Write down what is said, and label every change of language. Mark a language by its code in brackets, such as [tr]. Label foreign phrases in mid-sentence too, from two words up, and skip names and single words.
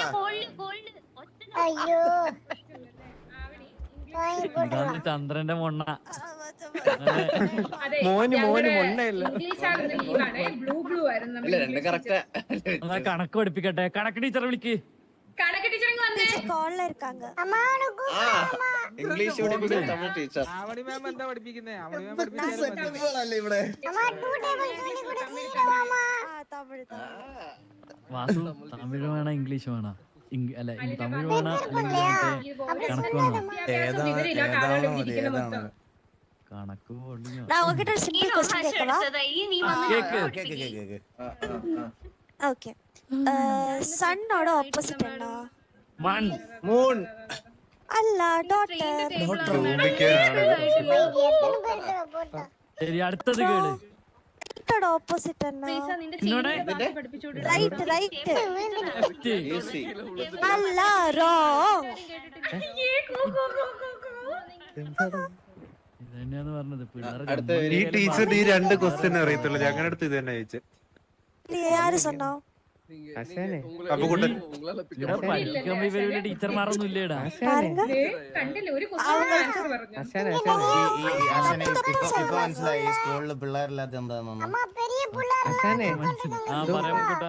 [ml] അയ്യോ ഇതാണ് ചന്ദ്രന്റെ മൊണ്ണ. അതെ, മോന് ഞങ്ങളുടെ മൊണ്ണയില്ല. ഇംഗ്ലീഷ് ആയിരുന്നു ലീവാണ്. ബ്ലൂ ആയിരുന്നു നമ്മുടെ ഇംഗ്ലീഷ് കറക്റ്റ് എന്നാ കണക്ക് പഠിപ്പിക്കട്ടെ. കണക്ക് ടീച്ചറെ വിളിക്ക്. കണക്ക് ടീച്ചർ ഇങ്ങ് വന്നേ. [ta] கால்ல இருக்காங்க [ml] ഇംഗ്ലീഷ് പഠിപ്പിക്കുന്ന തമിഴ് ടീച്ചർ ആവണി മാം എന്താ പഠിപ്പിക്കുന്നേ? ആവണി മാം സെറ്റപ്പുകളല്ലേ ഇവിടെ. [ta] தமிழ் தான் [ml] വാസു തമിഴ് വേണോ ഇംഗ്ലീഷ് വേണോ? അല്ല തമിഴ് വേണോ അല്ലെങ്കിൽ മറ്റേ കണക്ക് വേണോ? വിദ്യാഭ്യാസം വിവരമില്ലാത്ത ആളുകൾ ഇവിടെ ഇരിക്കുന്ന മൊത്തം. കണക്ക് പൊളിഞ്ഞോ? [ta] நான் உங்ககிட்ட ஒரு [en] simple question [ta] கேட்கவா [ml] കേക്ക്. കേക്ക്. [ta] ஓகே சன்னோட ஆப்போசிட் என்ன [ml] മൺ. മൂൺ [ta] அல்ல டாட்டர் [ml] ശരി അടുത്തത് കേള്. [ta] டாட்டரோட ஆப்போசிட் என்ன [ml] പ്രീസ, നിന്റെ എന്നോട് ചെവിയിൽ പഠിപ്പിച്ചു കൊടുക്ക്. [en] right right [ml] ഈസി [ta] அல்ல ராங் ഏ, കൂ, കൂ, കൂ, കൂ, കൂ. [ml] ഇത് തന്നെയാന്ന് പറഞ്ഞത് പിള്ളേരെ അടുത്ത ജമ്മു ഈ ടീച്ചറിന് ഈ രണ്ട് ക്വസ്റ്റ്യൻ അറിയത്തുള്ളൂ. ഞങ്ങളുടെ അടുത്ത് ഇത് തന്നെ ചോദിച്ചത്. [ta] யாரு சொன்னா [ml] അപ്പുകുട്ടൻ ഇവിടെ പഠിക്കുമ്പോ ഇവരുടെ ടീച്ചർമാരൊന്നും ഇല്ലേടാ. [ta] பாருங்க [ml] ദേ, കണ്ടില്ലേ ഒരു [en] question answer [ml] പറഞ്ഞു. ഇപ്പൊ മനസ്സിലായി ഈ സ്കൂളില് പിള്ളേരില്ലാത്ത എന്താണെന്ന്. ആ പറയാൻ കൂട്ടാ.